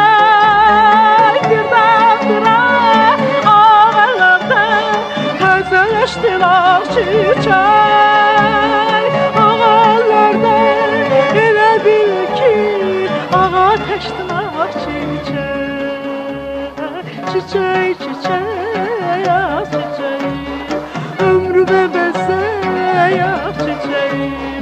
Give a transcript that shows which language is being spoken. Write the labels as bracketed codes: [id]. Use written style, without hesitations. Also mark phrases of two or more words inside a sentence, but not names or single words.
[az] Birdən-birə ağ əllərdə təzələşdin ak çiçək. Ağ əllərdə elə bil ki ateşdin ak çiçək. [tr] Çiçek, çiçek, ah çiçeğim, ömrüme bezey ah çiçeğim.